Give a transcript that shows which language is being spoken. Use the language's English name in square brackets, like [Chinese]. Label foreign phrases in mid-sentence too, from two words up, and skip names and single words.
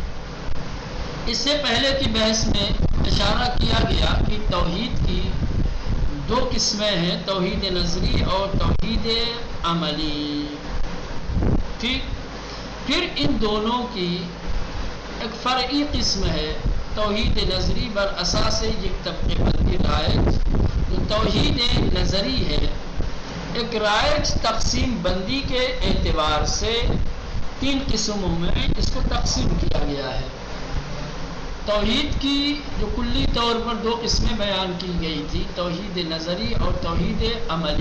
[Urdu] اس سے پہلے کی بحث میں اشارہ کیا گیا کہ توحید کی دو قسمیں ہیں، توحید نظری اور توحید عملی۔ ٹھیک، پھر ان دونوں کی ایک فرعی قسم ہے توحید نظری [Persian] بر اساس یک طبقہ بندی رائج۔ [Urdu] جو توحید نظری ہے ایک رائج تقسیم بندی کے اعتبار سے تین قسموں میں اس کو تقسیم کیا گیا ہے۔ توحید کی جو کلی طور پر دو قسمیں بیان کی گئی تھی، توحید نظری اور توحید عملی۔